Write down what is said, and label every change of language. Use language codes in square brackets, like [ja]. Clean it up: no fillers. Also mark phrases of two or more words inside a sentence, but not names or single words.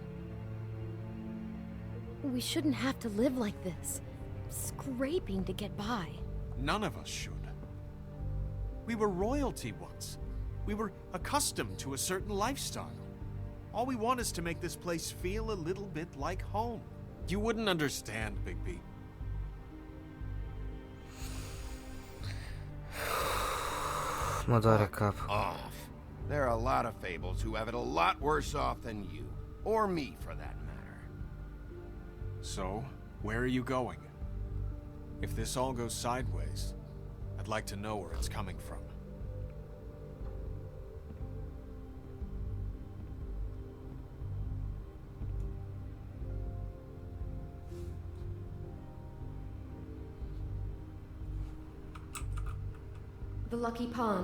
[en] We shouldn't have to live like this, scraping to get by. None of us should. We were royalty once. We were accustomed to a certain lifestyle. All we want is to make this place feel a little bit like home. You wouldn't understand, Bigby. [ro] Mă doare cap. [en] Off. There are a lot of fables who have it a lot worse off than you. Or me, for that matter. So, where are you going? If this all goes sideways, I'd like to know where it's coming from. The Lucky Pawn.